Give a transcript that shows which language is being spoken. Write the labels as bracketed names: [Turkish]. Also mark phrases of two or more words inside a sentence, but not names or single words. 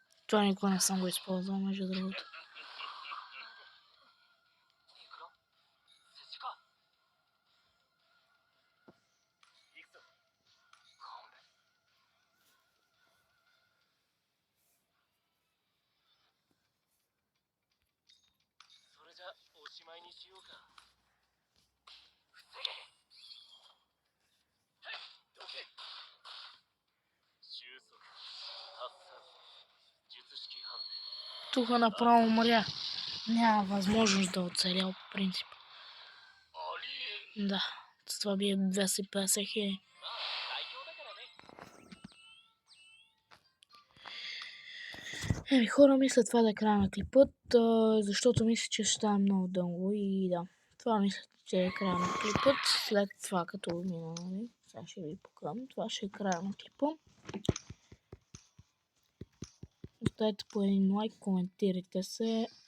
[Bulgarian] Това никога не съм го използвал, между другото. [Japanese] いくら寿司か行くぞ勘弁それじゃおしまいにしようか防げはいどけ収束発散術式判定 [Bulgarian] Тук направо умря. Няма възможност да оцеля по принцип. [Japanese] ありえん [Bulgarian] Да, с това бие 250 хиляди. [Japanese] まあ最強だからね [Bulgarian] Еми хора, мисля това да е края на клипът, защото мисля, че ще стане много дълго и да. Това мисля, че е края на клипът. След това, като мина, нали? Сега ще ви покажам. Това ще е края на клипа. Оставете по един лайк, коментирайте се.